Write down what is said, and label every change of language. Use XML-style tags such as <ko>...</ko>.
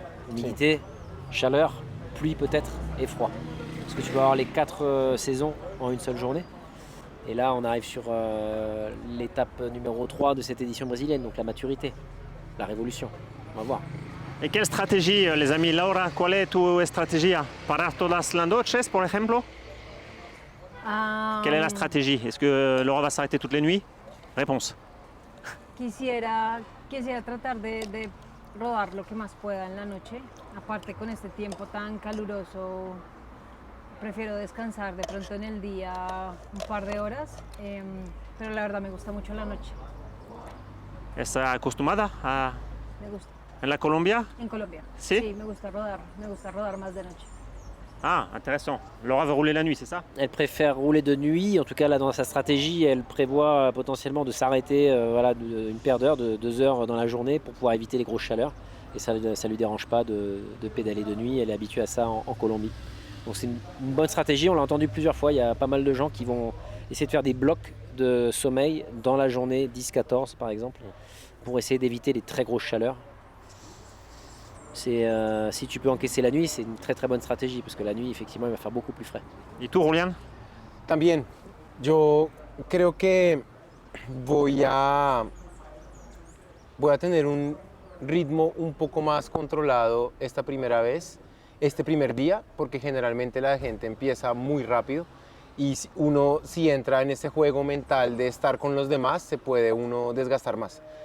<fr>Humidité, chaleur, pluie peut-être et froid. Parce que tu vas avoir les 4 saisons en une seule journée. Et là, on arrive sur l'étape numéro 3 de cette édition brésilienne, donc la maturité, la révolution. On va voir. Et quelle stratégie, les amis? Laura, quelle est</fr> <es>tu estrategia? ¿Parar todas las noches, por ejemplo?</es> <fr>Quelle est la stratégie? Est-ce que Laura va s'arrêter toutes les nuits? Réponse.</fr> <es>Quisiera tratar de rodar lo que más pueda en la noche. Aparte, con este tiempo tan caluroso, prefiero descansar de pronto en el día un par de horas, pero la verdad me gusta mucho la noche. ¿Está acostumbrada a Me gusta. en la Colombia? En Colombia. ¿Sí? Sí, me gusta rodar más de noche.</es> <fr>Ah, intéressant. Laura veut rouler la nuit, c'est ça? Elle préfère rouler de nuit. En tout cas, là, dans sa stratégie, elle prévoit potentiellement de s'arrêter une paire d'heures, de 2 heures dans la journée pour pouvoir éviter les grosses chaleurs. Et ça ne lui dérange pas de pédaler de nuit. Elle est habituée à ça en Colombie. Donc c'est une bonne stratégie. On l'a entendu plusieurs fois. Il y a pas mal de gens qui vont essayer de faire des blocs de sommeil dans la journée 10-14 par exemple, pour essayer d'éviter les très grosses chaleurs. Si tu peux encaisser la nuit, c'est une très très bonne stratégie parce que la nuit, effectivement, il va faire beaucoup plus frais.</fr> <es>¿Y tú, Julián? También, yo creo que voy a tener un ritmo un poco más controlado este primer día, porque generalmente la gente empieza muy rápido y uno si entra en ese juego mental de estar con los demás, se puede uno desgastar más.</es>